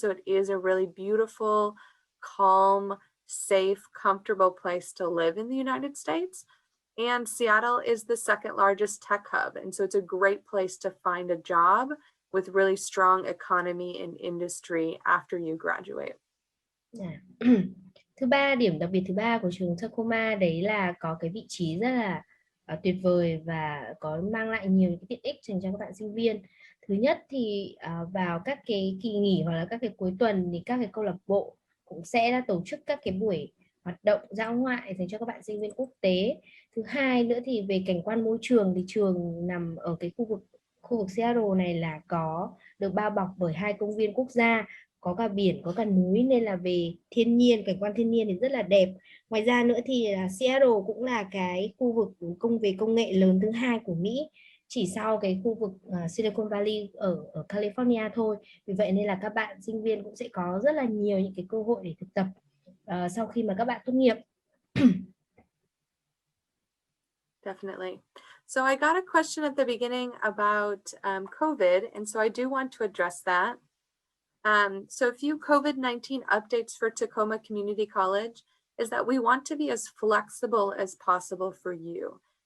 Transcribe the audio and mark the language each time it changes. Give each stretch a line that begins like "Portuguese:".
English: So it is a really beautiful, calm, safe, comfortable place to live in the United States. And Seattle is the 2nd largest tech hub. And so it's a great place to find a job with really strong economy and industry after you graduate.
Vietnamese: Thứ ba, điểm đặc biệt thứ ba của trường Tacoma đấy là có cái vị trí rất là tuyệt vời và có mang lại nhiều cái tiện ích dành cho các bạn sinh viên. Thứ nhất thì vào các cái kỳ nghỉ hoặc là các cái cuối tuần thì các cái câu lạc bộ cũng sẽ tổ chức các cái buổi hoạt động dã ngoại dành cho các bạn sinh viên quốc tế. Thứ hai nữa thì về cảnh quan môi trường thì trường nằm ở cái khu vực Seattle này là có được bao bọc bởi 2 công viên quốc gia, có cả biển, có cả núi, nên là về thiên nhiên, cảnh quan thiên nhiên thì rất là đẹp. Ngoài ra nữa thì Seattle cũng là cái khu vực về công nghệ lớn thứ 2 của Mỹ, chỉ sau cái khu vực Silicon Valley ở California thôi. Vì vậy nên là các bạn sinh viên cũng sẽ có rất là nhiều những cái cơ hội để thực tập sau khi mà các bạn tốt nghiệp.
English: Definitely. So I got a question at the beginning about COVID, and so I do want to address that. So a few COVID-19 updates for Tacoma Community College is that we want to be as flexible as possible for you.